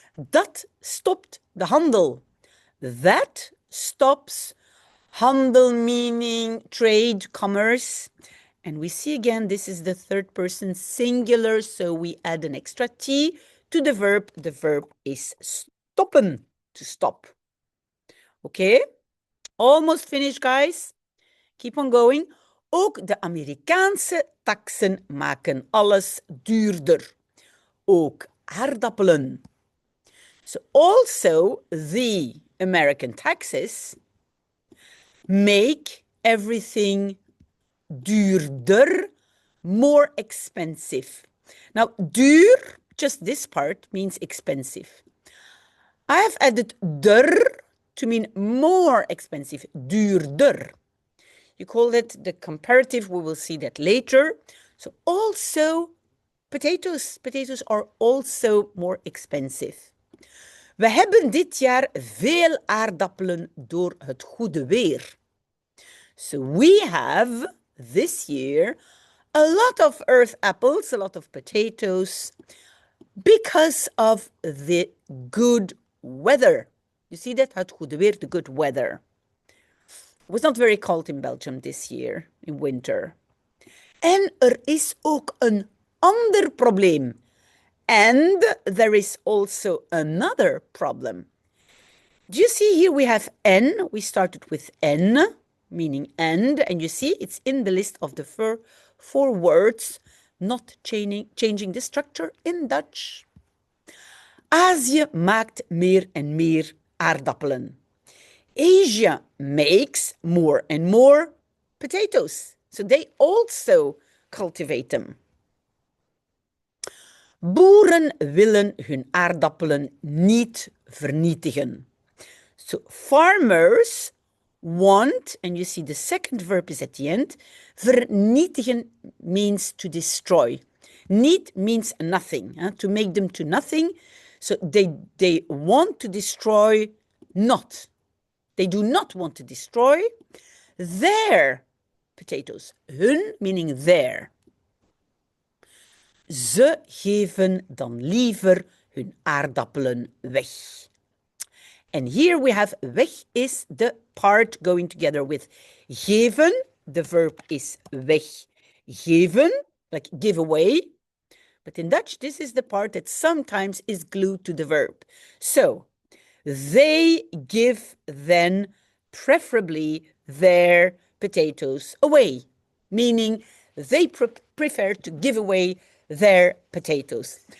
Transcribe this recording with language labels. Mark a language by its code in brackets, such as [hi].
[nl] Dat stopt de handel. [en] That stops handel, meaning trade, commerce. And we see again, this is the third person singular, so we add an extra T to the verb. The verb is stoppen, to stop. Okay? Almost finished, guys. Keep on going. [nl] Ook de Amerikaanse taxen maken alles duurder. Ook aardappelen. [en] So also the American taxes make everything duurder, more expensive. Now, duur, just this part, means expensive. I have added der to mean more expensive, duurder. You call it the comparative, we will see that later. So also potatoes. Potatoes are also more expensive. [nl] We hebben dit jaar veel aardappelen door het goede weer. [en] So we have this year a lot of earth apples, a lot of potatoes, because of the good weather. You see that? [nl] Het goede weer, [en] the good weather. It was not very cold in Belgium this year, in winter. [nl] En is ook een ander probleem. [en] And there is also another problem. Do you see here we have N? We started with N, meaning and you see it's in the list of the four words, not changing the structure in Dutch. [nl] Azië maakt meer en meer aardappelen. [en] Asia makes more and more potatoes. So they also cultivate them. [nl] Boeren willen hun aardappelen niet vernietigen. [en] So farmers want, and you see the second verb is at the end, vernietigen means to destroy. Niet means nothing, to make them to nothing. So they want to destroy not. They do not want to destroy their potatoes. Hun meaning their. [nl] Ze geven dan liever hun aardappelen weg. [en] And here we have weg is the part going together with geven. The verb is weggeven, like give away. But in Dutch, this is the part that sometimes is glued to the verb. So, they give then preferably their potatoes away, meaning they prefer to give away their potatoes.